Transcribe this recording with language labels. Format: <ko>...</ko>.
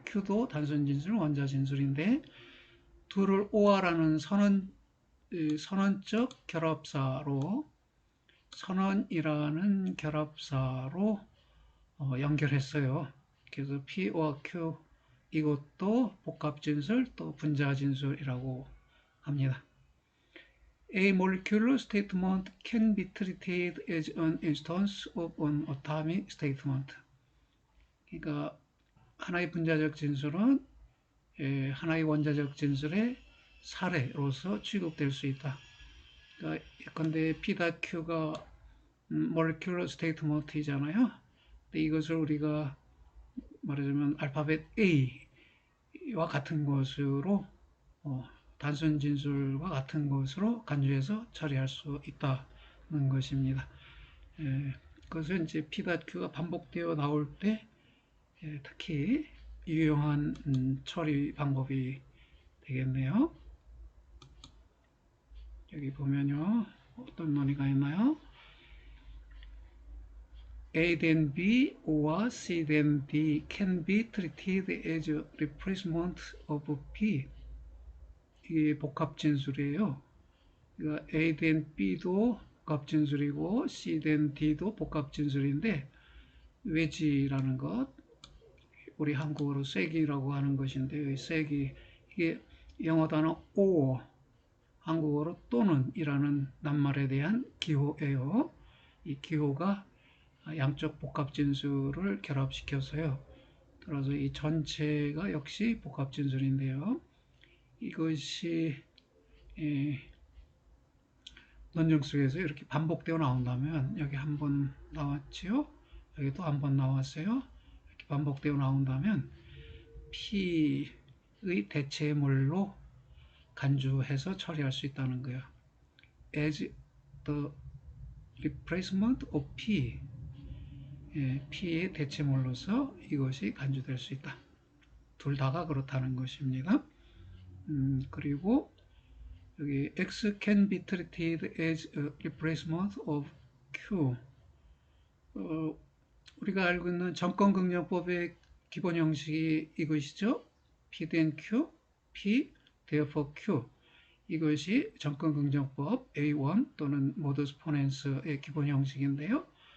<ko>Q도 단순 진술, 원자 진술인데, 둘을 OR라는 선언적 결합사로, 선언이라는 결합사로 연결했어요. 그래서 P와 Q, 이것도 복합 진술 또 분자 진술이라고 합니다.</ko> <en>A molecular statement can be treated as an instance of an atomic statement.</en> <ko>그러니까 하나의 분자적 진술은 하나의 원자적 진술의 사례로서 취급될 수 있다. 그러니까 예컨대 P.Q가</ko> <en>molecular statement</en> <ko>이잖아요. 근데 이것을 우리가 말하자면 알파벳 A와 같은 것으로 단순 진술과 같은 것으로 간주해서 처리할 수 있다는 것입니다. 그것은 이제 P.Q가 반복되어 나올 때 특히 유용한 처리 방법이 되겠네요. 여기 보면요, 어떤 논의가 있나요?</ko> <en>A then B와 C then D can be treated as a replacement of P.</en> <ko>이게 복합 진술이에요. 그러니까 A then B도 복합 진술이고 C then D도 복합 진술인데, 외지라는 것, 우리 한국어로 쐐기라고 하는 것인데, 쐐기, 이게 영어 단어 or, 한국어로 또는 이라는 낱말에 대한 기호예요. 이 기호가 양쪽 복합 진술을 결합시켰어요. 따라서 이 전체가 역시 복합 진술인데요. 이것이 논증 속에서 이렇게 반복되어 나온다면, 여기 한 번 나왔지요? 여기도 한 번 나왔어요. 이렇게 반복되어 나온다면 P의 대체물로 간주해서 처리할 수 있다는 거예요.</ko> <en>As the replacement of P,</en> <ko>P의 대체물로서 이것이 간주될 수 있다. 둘 다가 그렇다는 것입니다. 그리고 여기</ko> <en>X can be treated as a replacement of Q.</en> <ko>우리가 알고 있는 정권긍정법의 기본 형식이 이것이죠.</ko> <en>P then Q, P therefore Q.</en> <ko>이것이 정권긍정법 A1 또는 모두스 포넨스의 기본 형식인데요.</ko>